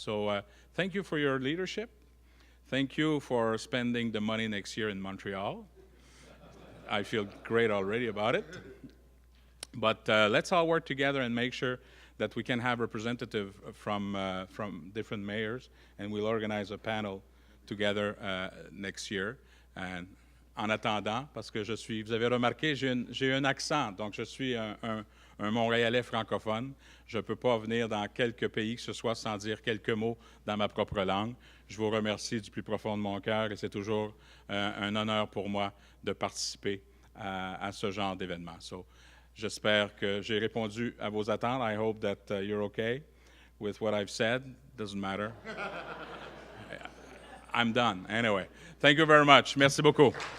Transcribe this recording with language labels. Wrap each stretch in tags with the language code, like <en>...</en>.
<en>So thank you for your leadership. Thank you for spending the money next year in Montreal. I feel great already about it. But let's all work together and make sure that we can have representatives from different mayors, and we'll organize a panel together next year.</en> <fr>And en attendant, parce que vous avez remarqué, j'ai un accent, donc je suis un Montréalais francophone. Je ne peux pas venir dans quelques pays que ce soit sans dire quelques mots dans ma propre langue. Je vous remercie du plus profond de mon cœur et c'est toujours un honneur pour moi de participer à ce genre d'événement. So, j'espère que j'ai répondu à vos attentes.</fr> <en>I hope that you're okay with what I've said. Doesn't matter. I'm done. Anyway, thank you very much.</en> <fr>Merci beaucoup.</fr>